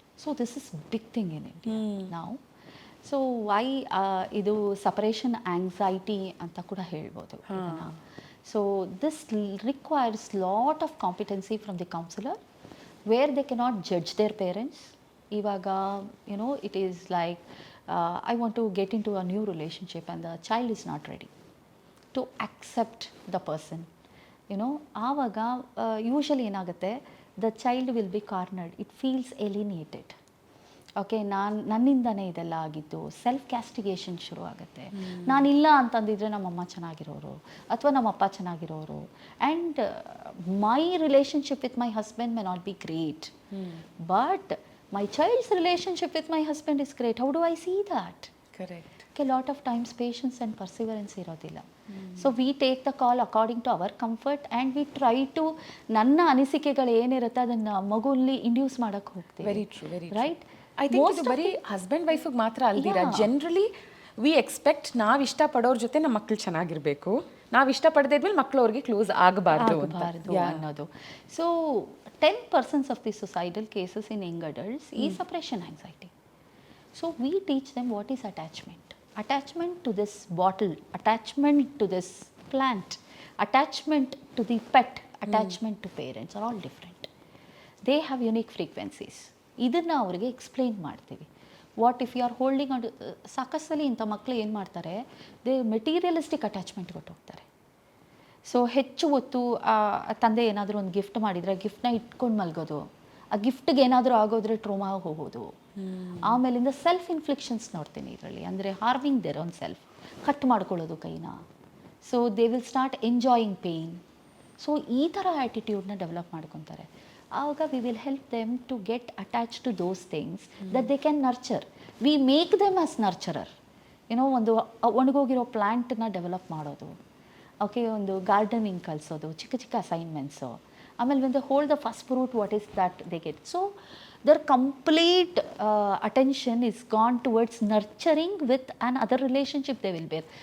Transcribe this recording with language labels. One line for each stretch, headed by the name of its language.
English: So this is big thing in India now. So why
Kannada: ಇದು separation anxiety ಅಂತ ಕೂಡ ಹೇಳ್ಬೋದು.
English: So this requires lot of competency from the counselor, where they cannot judge their parents. ಇವಾಗ it is like I want to get into a new relationship and the child is not ready to accept the person.
Kannada: ಆವಾಗ usually ಏನಾಗುತ್ತೆ,
English: the child will be cornered. It feels alienated.
Kannada: Okay, ನನ್ನಿಂದನೇ ಇದೆಲ್ಲ ಆಗಿದ್ದು, self ಕ್ಯಾಸ್ಟಿಗೇಷನ್ ಶುರು ಆಗುತ್ತೆ. ನಾನಿಲ್ಲ ಅಂತಂದಿದ್ರೆ ನಮ್ಮಮ್ಮ ಚೆನ್ನಾಗಿರೋರು ಅಥವಾ ನಮ್ಮಪ್ಪ ಚೆನ್ನಾಗಿರೋರು,
English: And my relationship with my husband may not be great, but my child's relationship with my husband is great. How do I see that? Correct. Lot of times patience and perseverance ಇರೋದಿಲ್ಲ. So we take the call according to our comfort and we try to
Kannada: ನನ್ನ ಅನಿಸಿಕೆಗಳು ಏನಿರುತ್ತೆ ಅದನ್ನು ಮಗುಲ್ಲಿ induce ಮಾಡೋಕ್ಕೆ ಹೋಗ್ತೀವಿ.
English: Very true, very right. I think
Kannada: ಇದು ಬರೀ husband ವೈಫಿಗೆ ಮಾತ್ರ ಅಲ್ದಿರ,
English: generally we expect
Kannada: ನಾವು ಇಷ್ಟಪಡೋರ ಜೊತೆ ನಮ್ಮ ಮಕ್ಕಳು ಚೆನ್ನಾಗಿರಬೇಕು, ನಾವು ಇಷ್ಟಪಡದೇ ಇದ್ಮೇಲೆ ಮಕ್ಕಳು ಅವ್ರಿಗೆ ಕ್ಲೋಸ್ ಆಗಬಾರ್ದು ಅನ್ನೋದು.
English: So 10% of the suicidal cases in young adults is separation anxiety. So we teach them what is attachment. Attachment to this bottle, attachment to this plant, attachment to the pet, attachment to parents are all different. They have unique frequencies.
Kannada: ಇದನ್ನು ಅವರಿಗೆ explain ಮಾಡ್ತೀವಿ.
English: what if you are holding on,
Kannada: ಸಾಕಷ್ಟಲ್ಲಿ ಇಂಥ ಮಕ್ಕಳು ಏನು ಮಾಡ್ತಾರೆ, they materialistic attachment ಕೊಟ್ಟೋಗ್ತಾರೆ. So ಹೆಚ್ಚು ಹೊತ್ತು ತಂದೆ ಏನಾದರೂ ಒಂದು ಗಿಫ್ಟ್ ಮಾಡಿದರೆ ಗಿಫ್ಟ್ನ ಇಟ್ಕೊಂಡು ಮಲ್ಗೋದು, ಆ ಗಿಫ್ಟ್ಗೆ ಏನಾದರೂ ಆಗೋದ್ರೆ ಟ್ರೋಮಾ ಹೋಗೋದು. ಆಮೇಲಿಂದ ಸೆಲ್ಫ್ ಇನ್ಫ್ಲಿಕ್ಷನ್ಸ್ ನೋಡ್ತೀನಿ ಇದರಲ್ಲಿ, ಅಂದರೆ harming their own self, cut ಮಾಡ್ಕೊಳ್ಳೋದು ಕೈನ.
English: So they will start enjoying pain. So
Kannada: ಈ ಥರ ಆ್ಯಟಿಟ್ಯೂಡ್ನ ಡೆವಲಪ್ ಮಾಡ್ಕೊತಾರೆ.
English: ಆವಾಗ we will help them to get attach to those things that they can nurture. We make them as nurturer.
Kannada: ಒಂದು ಒಣಗೋಗಿರೋ ಪ್ಲ್ಯಾಂಟನ್ನ develop ಮಾಡೋದು, okay, ಒಂದು gardening ಕಲಿಸೋದು, ಚಿಕ್ಕ ಚಿಕ್ಕ ಅಸೈನ್ಮೆಂಟ್ಸು. ಆಮೇಲೆ
English: when they hold the first fruit, what is that they get? So their complete attention is gone towards nurturing with another relationship they will bear.